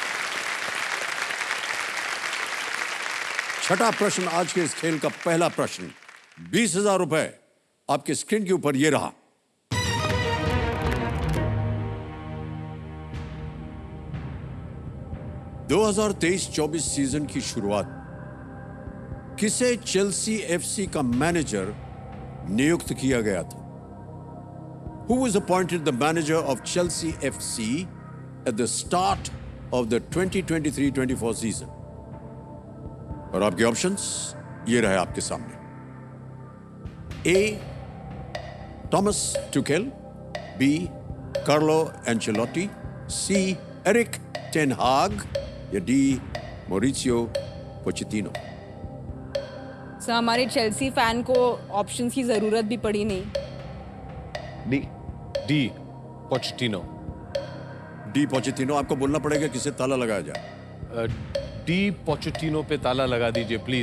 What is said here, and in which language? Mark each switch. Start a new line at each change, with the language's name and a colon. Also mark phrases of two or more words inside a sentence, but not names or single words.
Hindi: छठा प्रश्न आज के इस खेल का पहला प्रश्न, 20,000 रुपए आपके स्क्रीन के ऊपर ये रहा। दो 2023-24 सीजन की शुरुआत किसे चेल्सी एफसी का मैनेजर नियुक्त किया गया था?
English: Who was appointed the manager of Chelsea FC at the start of the 2023-24 season?
Hindi: और आपके ऑप्शंस ये रहे आपके सामने। A. Thomas Tuchel, B. Carlo Ancelotti, C. Eric Ten Hag, या D. Mauricio Pochettino? सर, हमारे चेल्सी फैन को ऑप्शंस की जरूरत भी पड़ी नहीं। डी पोचेटिनो। डी पोचेटिनो। आपको बोलना पड़ेगा किसे ताला लगाया जाए। डी पोचेटिनो पे ताला लगा दीजिए प्लीज।